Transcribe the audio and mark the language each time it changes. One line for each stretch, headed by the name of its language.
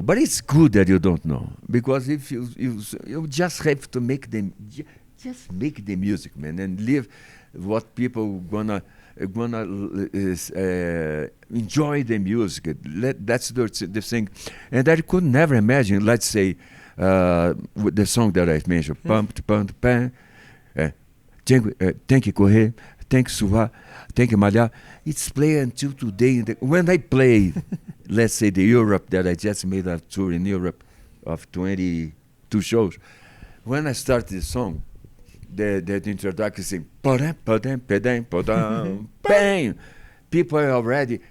English: But it's good that you don't know, because if you just have to make them, just make the music, man, and live what people gonna enjoy the music. That's the thing. And I could never imagine, let's say, with the song that I've mentioned, pump, pump, pam.
Portuguese: Tem que correr, tem que suar, tem que malhar.
English: It's played until today. When I play, let's say, the Europe, that I just made a tour in Europe of 22 shows, when I start this song, the introduction saying, bang. People are already,